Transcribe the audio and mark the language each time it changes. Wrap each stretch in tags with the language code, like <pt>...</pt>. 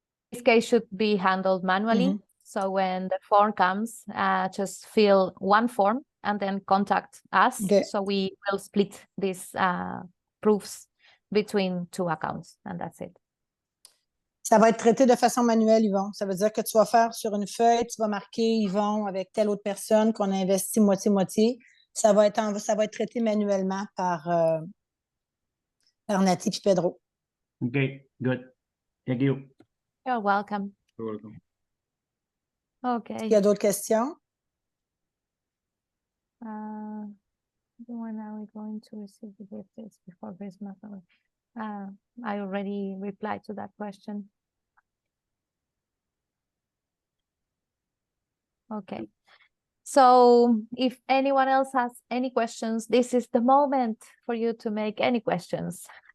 <en>This case should be handled manually. So when the form comes, just fill one form and then contact us. Okay. So we will split these proofs between two accounts, and that's it.</en> <fr>Ça va être traité de façon manuelle, Yvon. Ça veut dire que tu vas faire sur une feuille, tu vas marquer Yvon avec telle autre personne qu'on a investi moitié-moitié. Ça va être traité manuellement par Naty et Pedro.</fr> <en>OK, good. Thank you. You're welcome. You're welcome. Okay.</en> <fr>Il y a d'autres questions?</fr> <en>When are we going to receive the gifts before Christmas? I already replied to that question. Okay. So if anyone else has any questions, this is the moment for you to make any questions.</en>